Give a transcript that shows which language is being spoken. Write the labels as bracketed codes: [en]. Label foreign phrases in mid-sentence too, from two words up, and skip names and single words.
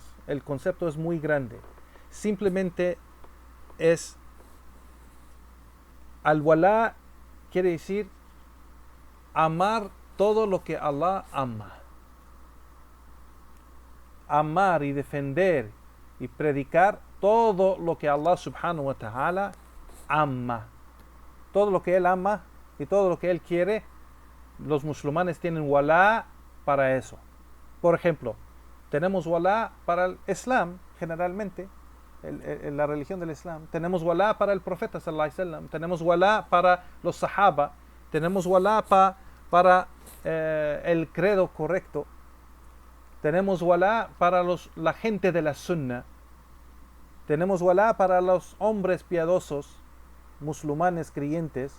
[es] El concepto es muy grande. Simplemente es al-wala quiere decir amar todo lo que Allah ama. Amar y defender y predicar todo lo que Allah [ar] سبحانه وتعالى [es] ama. Todo lo que Él ama y todo lo que Él quiere, los musulmanes tienen wala para eso. Por ejemplo, tenemos wala para el Islam, generalmente, la religión del Islam. Tenemos wala para el profeta [ar] صلى الله عليه وسلم. [es] Tenemos wala para los sahaba. Tenemos wala para el credo correcto. Tenemos wala para la gente de la sunna. Tenemos wala para los hombres piadosos, musulmanes creyentes.